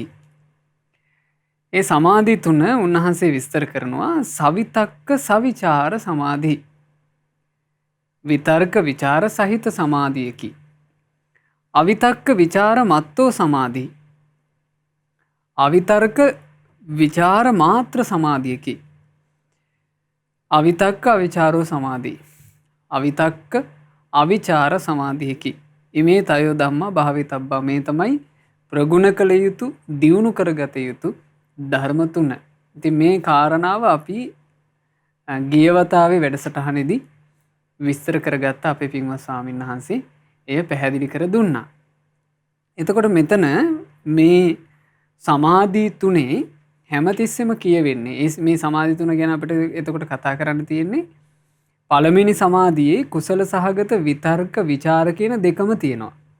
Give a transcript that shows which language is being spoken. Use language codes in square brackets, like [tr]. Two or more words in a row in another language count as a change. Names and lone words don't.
[si] ඒ සමාධි තුන උන්වහන්සේ විස්තර කරනවා [pi] සවිතක්ක සවිචාර සමාධි, [si] විතර්ක විචාර සහිත සමාධියකි. [pi] අවිතක්ක විචාර මත්තෝ සමාධි, [si] අවිතර්ක විචාර මාත්‍ර සමාධියකි. [pi] අවිතක්ක අවිචාරෝ සමාධි, [si] අවිතක්ක අවිචාර සමාධියකි. [pi] ඉමේ තයෝ ධම්මා භාවිතබ්බා. [si] මේ තමයි ප්‍රගුණ කළ යුතු, දියුණු කරගත යුතු ධර්ම තුන. ඉතින් මේ කාරණාව අපි ගියවතාවේ වැඩසටහනේදී විස්තර කරගත්ත අපේ පින්වත් ස්වාමීන් වහන්සේ එය පැහැදිලි කර දුන්නා. එතකොට මෙතන මේ සමාධි තුනේ හැමතිස්සෙම කියවෙන්නේ, මේ සමාධි තුන ගැන අපිට එතකොට කතා කරන්න තියෙන්නේ, පළවෙනි සමාධියේ කුසල සහගත විතර්ක විචාර කියන දෙකම තියෙනවා.